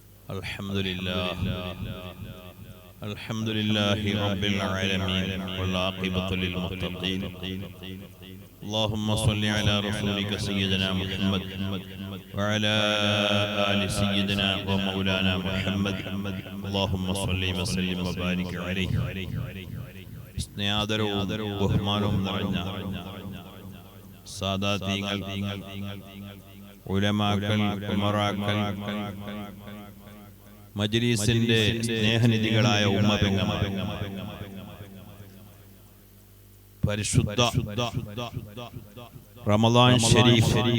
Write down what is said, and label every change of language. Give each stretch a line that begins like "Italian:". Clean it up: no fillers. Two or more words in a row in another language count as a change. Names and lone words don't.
Arabic: الحمد لله رب العالمين والعاقبة للمتقين. اللهم صل على رسولك سيدنا محمد وعلى آل سيدنا ومولانا محمد. اللهم صل وسلم وبارك عليه.
Malayalam: സ്നേഹാദരവും ബഹുമാനവും നിറഞ്ഞ സാദാതീങ്ങൾ, ഉലമാക്കൾ, ഉമറാക്കൾ, മജ്‌ലിസിന്റെ സ്നേഹനിധികളായ ഉമ്മപെങ്ങന്മാർ, പരിശുദ്ധ റമളാൻ ഷരീഫ്